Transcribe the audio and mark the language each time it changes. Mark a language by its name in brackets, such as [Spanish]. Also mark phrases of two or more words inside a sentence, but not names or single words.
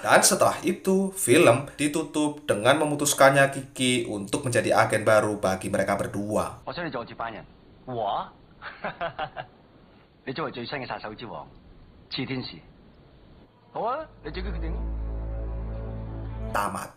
[Indonesian] Dan setelah itu, film ditutup dengan memutuskannya Kiki untuk menjadi agen baru bagi mereka berdua. [Cantonese] 我想你做接班人。我？你作為最新嘅殺手之王，熾天使。好啊，你自己決定。 [Indonesian] Tamat.